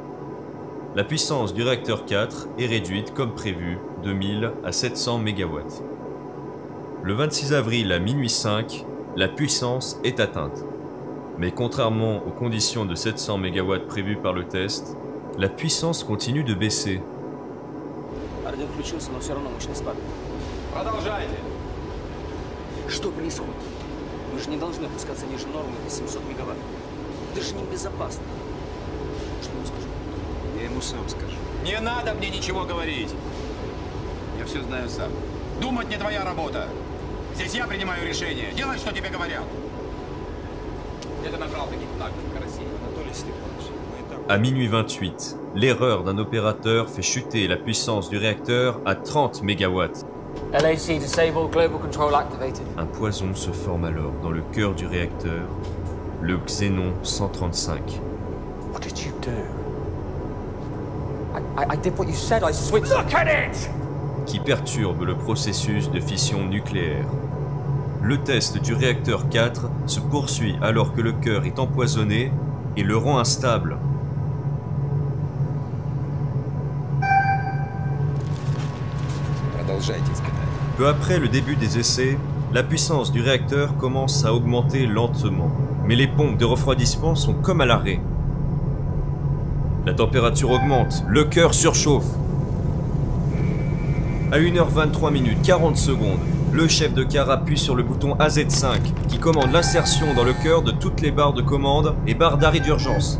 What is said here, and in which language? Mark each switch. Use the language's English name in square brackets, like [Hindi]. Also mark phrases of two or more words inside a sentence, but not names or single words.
[French] La puissance du réacteur 4 est réduite comme prévu de 1000 à 700 MW. Le 26 avril à minuit 5, la puissance est atteinte. Mais contrairement aux conditions de 700 MW prévues par le test, la puissance continue de baisser. [Russian] Что происходит? Мы же не должны опускаться ниже нормы до 700 мегаватт. Это же небезопасно. Что ему скажу? Я ему сам скажу. Не надо мне ничего говорить. Я все знаю сам. Думать не твоя работа. Здесь я принимаю решение. Делай, что тебе говорят. Где ты набрал таких наглых карасей? Анатолий Степанович, мы и так... [French] À minuit 28, l'erreur d'un opérateur fait chuter la puissance du réacteur à 30 MW. [English] LAC disabled, global control activated. [French] Un poison se forme alors dans le cœur du réacteur, le Xénon 135. [English] What did you do? I did what you said, I switched. Look at it! [French] Qui perturbe le processus de fission nucléaire. Le test du réacteur 4 se poursuit alors que le cœur est empoisonné et le rend instable. [Russian] Продолжайте испытания. [French] Peu après le début des essais, la puissance du réacteur commence à augmenter lentement, mais les pompes de refroidissement sont comme à l'arrêt. La température augmente, le cœur surchauffe. À 1h23 minutes 40 secondes, le chef de car appuie sur le bouton AZ5 qui commande l'insertion dans le cœur de toutes les barres de commande et barres d'arrêt d'urgence.